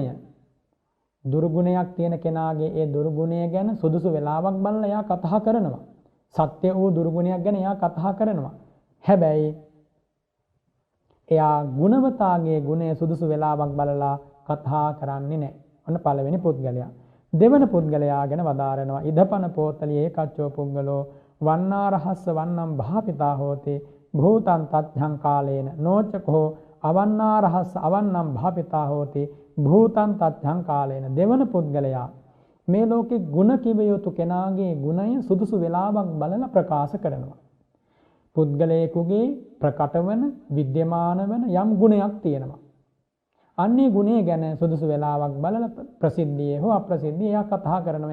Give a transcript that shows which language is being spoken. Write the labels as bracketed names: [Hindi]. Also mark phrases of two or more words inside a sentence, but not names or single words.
[Sinhala] දුර්ගුණයක් තියෙන කෙනාගේ ඒ දුර්ගුණය ගැන සුදුසු වෙලාවක් බලලා එයා කතා කරනවා. සත්‍ය වූ දුර්ගුණයක් ගැන එයා කතා කරනවා. හැබැයි එයා ගුණවතාගේ ගුණය සුදුසු වෙලාවක් බලලා කතා කරන්නේ නැහැ. ඔන්න පළවෙනි පුද්ගලයා. දෙවන පුද්ගලයා ගැන වදාරනවා. [Pali] ඉදපන පෝතලියේ ඒකච්චෝ පුද්ගලෝ වන්නාරහස්ස වන්නම් භාපිතා හෝති භූතං තත්ඡං කාලේන නෝචකෝ අවන්නාරහස්ස අවන්නම් භාපිතා හෝති භූතං තත්ඡං කාලේන. [Sinhala] දෙවන පුද්ගලයා මේ ලෝකේ ගුණ කිව යුතු කෙනාගේ ගුණය සුදුසු වෙලාවක් බලලා ප්‍රකාශ කරනවා. පුද්ගලයෙකුගේ ප්‍රකට වන විද්‍යමාන වන යම් ගුණයක් තියෙනවා. අන්නේ ගුණය ගැන සුදුසු වෙලාවක් බලලා ප්‍රසිද්ධියේ හෝ අප්‍රසිද්ධියේ එයා කතා කරනවා.